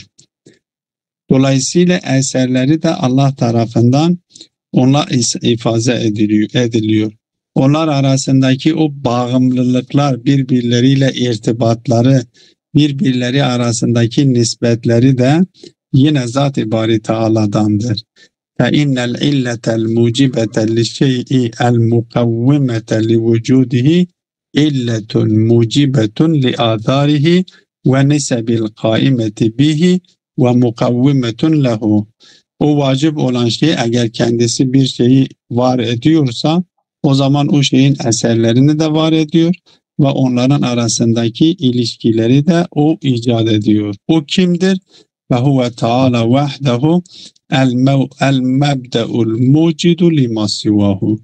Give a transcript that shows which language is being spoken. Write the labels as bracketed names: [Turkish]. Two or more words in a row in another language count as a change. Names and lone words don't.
[Turkish] Dolayısıyla eserleri de Allah tarafından ona ifaze ediliyor. Onlar arasındaki o bağımlılıklar, birbirleriyle irtibatları, birbirleri arasındaki nispetleri de yine Zat-ı Bari Teala'dandır. [Arabic] فَاِنَّ الْاِلَّةَ الْمُوجِبَةَ لِشَيْءِ الْمُقَوِّمَةَ لِوُجُودِهِ اِلَّةٌ مُوجِبَةٌ لِآثَارِهِ وَنِسَبِ الْقَائِمَةِ بِهِ وَمُقَوِّمَةٌ لَهُ. [Turkish] O vacip olan şey eğer kendisi bir şeyi var ediyorsa o zaman o şeyin eserlerini de var ediyor ve onların arasındaki ilişkileri de o icat ediyor. O kimdir? [Arabic] وهو تعالى وحده المبدأ الموجد لما سواه.